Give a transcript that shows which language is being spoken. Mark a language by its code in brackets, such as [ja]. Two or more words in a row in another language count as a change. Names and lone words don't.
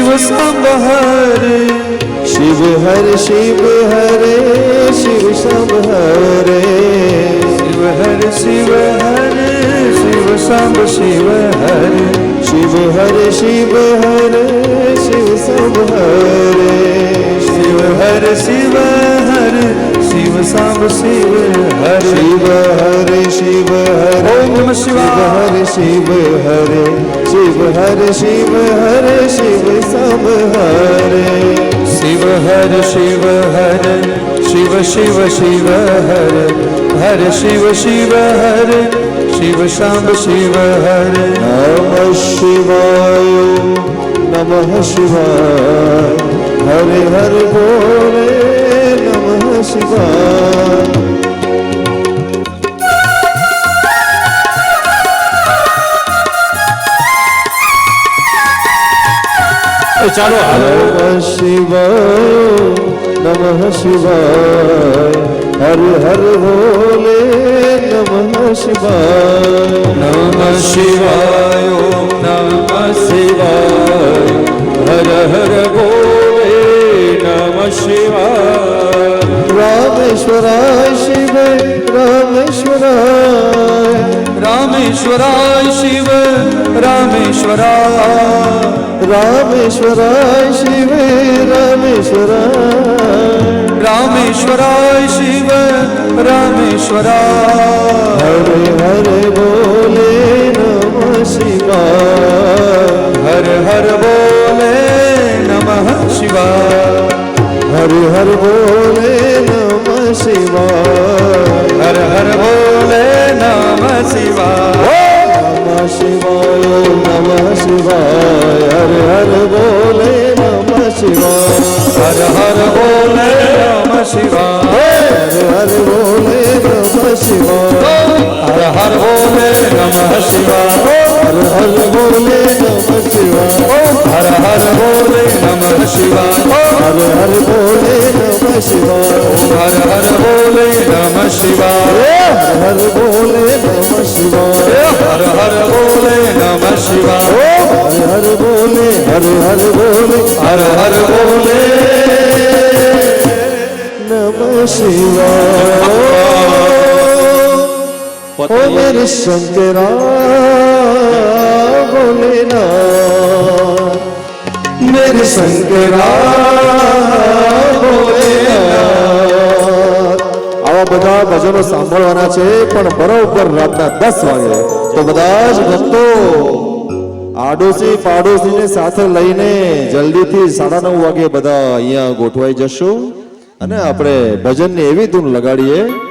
[sa] सांब हरे शिव हर शिव हरे शिव सांब हरे शिव हर शिव हरे शिव सांब शिव हरे शिव हर शिव हरे शिव सांब हरे शिव हर शिव हरे शिव सांब शिव हरे शिव हरे शिव हरे ओम नमः शिवाय शिव हरे शिव हरे शिव हरे शिव सांब हरे शिव हर शिव हरे शिव शिव शिव हरे हर शिव शिव हरे शिव सांब शिव हरे नमः शिवाय नमः शिवाय हरे हर बोले नमः शिवाय [gu] ચાલો [sa] नमः शिवाय नमः शिवाय हर हर भोले नमः शिवाय નમઃ શિવાય ઓમ નમઃ શિવાય હર હર બોલે નમઃ શિવાય रामेश्वराय शिव रामेश्वराय રામેશ્વરાય શિવ રામેશ્વરાય रामेश्वराय शिव रामेश्वराय રામેશ્વરાય શિવ રામેશ્વરાય हरे हरे बोले नमः शिवाय હર હર બોલે નમઃ શિવાય हरे हर बोले नमः शिवाय હર હર બોલે નમઃ શિવાય नमः शिवाय नमः शिवाय हरे हर बोले नमः शिवाय હર હર બોલે નમઃ શિવાય हरे हर बोले नमः शिवाय હર હર બોલે નમઃ શિવાય हर हर बोले नमः शिवाय હર હર બોલે નમઃ શિવાય हर हर बोले नमः शिवाय હર હર બોલે નમઃ શિવાય हर हर बोले नमः शिवाय હર હર બોલે નમઃ શિવાય हर हर बोले हर हर बोले હર હર બોલે [hi] नमः शिवाय ओ मेरे शंकरा भोलेनाथ मेरे शंकरा भोलेनाथ [gu] આવા બધા ભજનો સાંભળવાના છે પણ બરોબર રાતના 10 વાગે તો બધા જ ભક્તો આડોશી પાડોશીને સાથે લઈને જલ્દીથી 9:30 વાગે બધા અહીંયા ગોઠવાઈ જશું અને આપણે ભજનની એવી ધૂન લગાડીએ.